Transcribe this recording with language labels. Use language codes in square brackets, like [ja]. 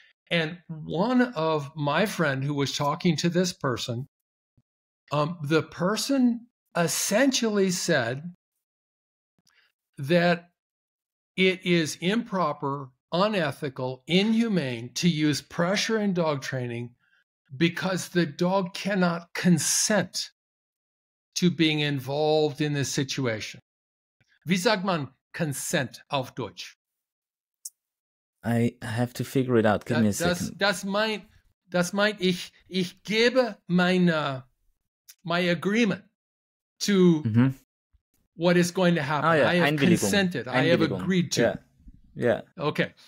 [en] And one of my friend who was talking to this person, the person essentially said that it is improper, unethical, inhumane to use pressure in dog training because the dog cannot consent to being involved in this situation. [de] Wie sagt man consent auf Deutsch? [en] I have to figure it out. Give me a second. [de] Das meint ich gebe [en] my agreement to what is going to happen. I have consented. I have agreed to. Yeah. Okay.